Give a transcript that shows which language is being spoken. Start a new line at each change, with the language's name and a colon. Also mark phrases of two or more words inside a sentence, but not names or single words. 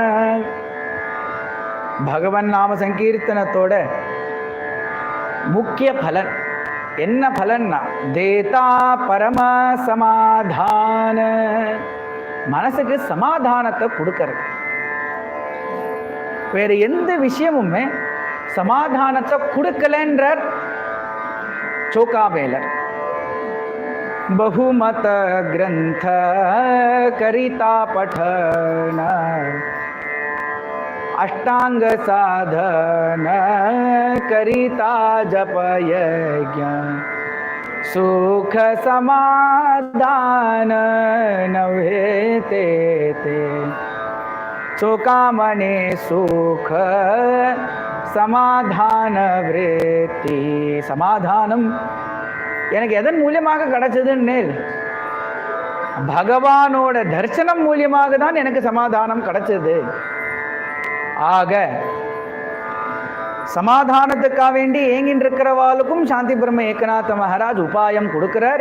Tamil: பகவன் நாம சங்கீர்த்தனத்தோட முக்கிய பலன் என்ன பலன்னா
Marathi: देता परम समाधान.
Tamil: மனசுக்கு சமாதானத்தை கொடுக்கறது. வேற எந்த விஷயமுமே சமாதானத்தை கொடுக்கலன்றார் சோகாவேலர்.
Marathi: बहुमत ग्रंथ करिता पठन अष्टांग साधन करिता जप यज्ञ सुख समाधान नवे ते चोकामने सुख समाधान वृत्ति.
Tamil: சமாதானம் எனக்கு எதன் மூலியமாக கிடைச்சதுன்னு பகவானோட தரிசனம் மூலியமாக தான் எனக்கு சமாதானம் கிடைச்சது. ஆக சமாதானத்துக்காக வேண்டி ஏங்கின்னு இருக்கிறவாளுக்கும் சாந்தி பிரம்ம ஏகநாத மகாராஜ் உபாயம் கொடுக்கிறார்.